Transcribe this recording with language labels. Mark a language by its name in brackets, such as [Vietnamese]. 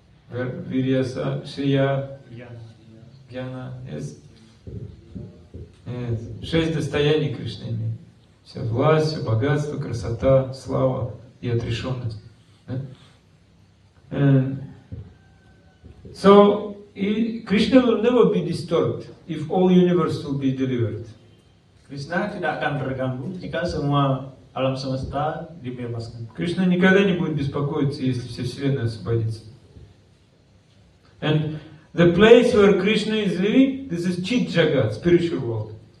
[Sanskrit] Viryasa, Shriya, Гьяна. [English] Yes. Yes. [Russian] 6 достояний Кришны имеет. Вся власть, все богатство, красота, слава и отрешенность. [English] So, Krishna will never be disturbed if all universe will be delivered. [Indonesian] Krishna tidak akan terganggu jika semua alam semesta dibebaskan. [Russian] Кришна никогда не будет беспокоиться, если вся Вселенная освободится. [English] And the place where Krishna is living, this is Chit Jagat, spiritual world.